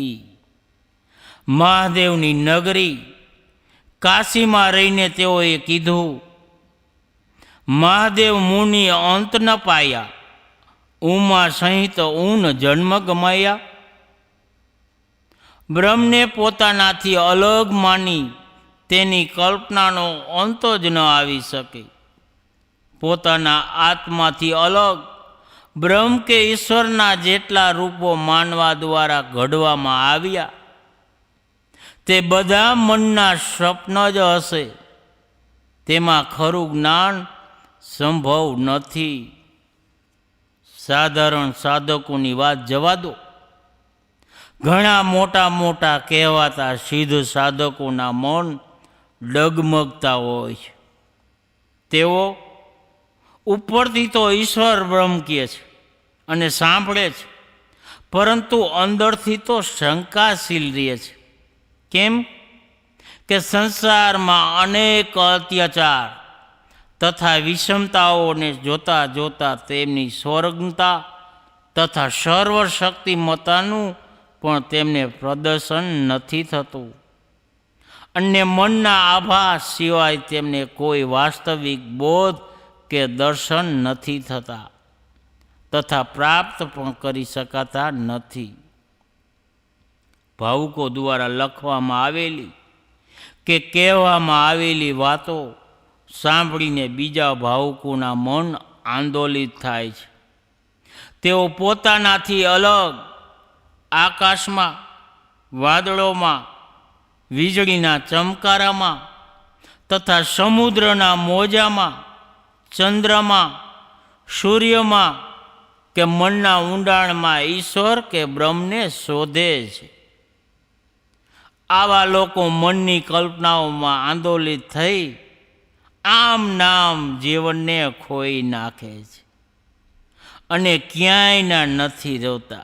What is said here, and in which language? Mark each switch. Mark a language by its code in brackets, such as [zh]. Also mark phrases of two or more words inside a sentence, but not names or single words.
[gu] મહાદેવની નગરી કાશીમાં રહીને તેઓએ કીધું, [hi] महादेव मुनि अंत न पाया, उमा सहित ऊन जन्म गमाया। [gu] બ્રહ્મને પોતાનાથી અલગ માની તેની કલ્પનાનો અંત જ ન આવી શકે। પોતાના આત્માથી અલગ બ્રહ્મ કે ઈશ્વરના જેટલા રૂપો માનવા દ્વારા ઘડવામાં આવ્યા તે બધા મનના સ્વપ્ન જ હશે। તેમાં ખરું જ્ઞાન સંભવ નથી। સાધારણ સાધકોની વાત જવા દો। ઘણા મોટા મોટા કહેવાતા સિદ્ધ સાધકોના મન ડગમગતા હોય છે। તેઓ ઉપરથી તો ઈશ્વર બ્રહ્મ કહે છે અને સાંભળે છે, પરંતુ અંદરથી તો શંકાશીલ રહે છે। કેમ કે સંસાર માં અનેક અત્યાચાર તથા વિષમતાઓને જોતા જોતા તેમની સ્વર્ગતા તથા સર્વશક્તિમતાનું પણ તેમને પ્રદર્શન નથી થતું। અન્ય મનના આભાસ સિવાય તેમને કોઈ વાસ્તવિક બોધ કે દર્શન નથી થતા તથા પ્રાપ્ત પણ કરી શકાતા નથી। ભાવુકો દ્વારા લખવામાં આવેલી કે કહેવામાં આવેલી વાતો સાંભળીને બીજા ભાવુકોના મન આંદોલિત થાય છે। તેઓ પોતાનાથી અલગ આકાશમાં વાદળોમાં વીજળીના ચમકારામાં તથા સમુદ્રના મોજામાં, ચંદ્રમાં, સૂર્યમાં કે મનના ઊંડાણમાં ઈશ્વર કે બ્રહ્મને શોધે છે. આવા લોકો મનની કલ્પનાઓમાં આંદોલિત થઈ આમ નામ જીવનને ખોઈ નાખે છે અને ક્યાંયના નથી રહેતા.